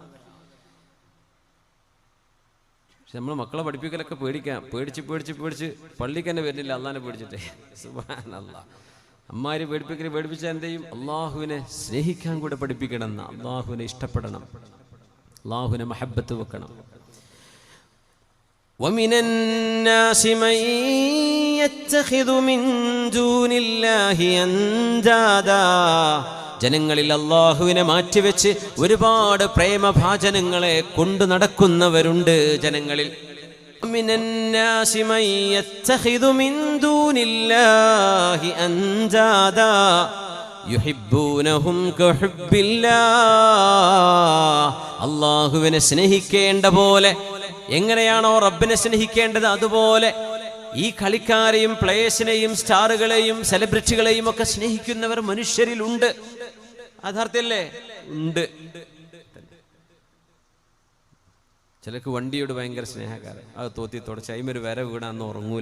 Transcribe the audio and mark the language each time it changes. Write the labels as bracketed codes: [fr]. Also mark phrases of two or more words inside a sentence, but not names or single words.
[ml] പക്ഷെ നമ്മൾ മക്കളെ പഠിപ്പിക്കലൊക്കെ പേടിച്ച് പള്ളിക്ക് തന്നെ വരുന്നില്ല അള്ളാഹിനെ പേടിച്ചിട്ടേ. സുബ്ഹാനല്ലാഹ്. അമ്മാര് പേടിപ്പിച്ചാൽ എന്ത് ചെയ്യും? അള്ളാഹുവിനെ സ്നേഹിക്കാൻ കൂടെ പഠിപ്പിക്കണം. അള്ളാഹുവിനെ ഇഷ്ടപ്പെടണം, അള്ളാഹുവിനെ മഹബ്ബത്ത് വെക്കണം. [ar] وَمِنَ النَّاسِ مَن يَتَّخِذُ مِن دُونِ اللَّهِ أَندَادًا. [ml] ജനങ്ങളിൽ അള്ളാഹുവിനെ മാറ്റിവെച്ച് ഒരുപാട് പ്രേമഭാജനങ്ങളെ കൊണ്ടു നടക്കുന്നവരുണ്ട് ജനങ്ങളിൽ. [ar] وَمِنَ النَّاسِ مَن يَتَّخِذُ مِن دُونِ اللَّهِ أَندَادًا يُحِبُّونَهُمْ كَحُبِّ اللَّهِ. [ml] അള്ളാഹുവിനെ സ്നേഹിക്കേണ്ട പോലെ എങ്ങനെയാണോ റബ്ബിനെ സ്നേഹിക്കേണ്ടത് അതുപോലെ ഈ കളിക്കാരെയും പ്ലേയേഴ്സിനെയും സ്റ്റാറുകളെയും സെലിബ്രിറ്റികളെയും ഒക്കെ സ്നേഹിക്കുന്നവർ മനുഷ്യരിലുണ്ട്. യഥാർത്ഥല്ലേ? ഉണ്ട്. ചിലർക്ക് വണ്ടിയോട് ഭയങ്കര സ്നേഹക്കാരൻ, അത് തോത്തി തുടച്ച് അയിമൊരു വര വീണാന്ന് ഉറങ്ങൂല.